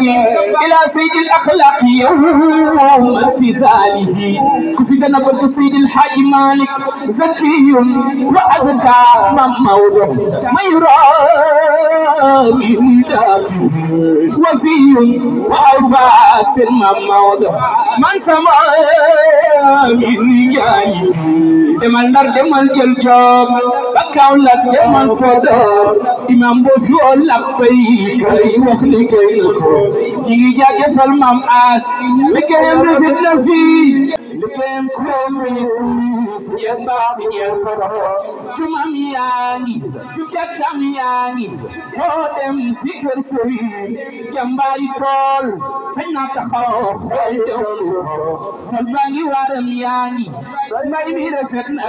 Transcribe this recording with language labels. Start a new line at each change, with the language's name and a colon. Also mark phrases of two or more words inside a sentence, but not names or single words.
Arabic: إلى سيد الأخلاق يوم امتثاله كفدنا قلت سيد الحاج مالك زكي وأذكى من موضع ما يرى من ذاته وفي وأوفى سلم موضع من سمع من رجاله
Wolof: demal Ndar demal jël job ba Kaolack demal Podor imam bo fi ol labbay kay wax liggéey na ko ñi ngi jaajëfal Mam As liggéeyam rafet na fii liggéeyam jumam yaa ngi jàkkam yaa ngi foo dem si kër sëriñ jàmbaari tool sañ na taxaw xool dewlu tool baa ngi waaram yaa ngi mbay mi rafet na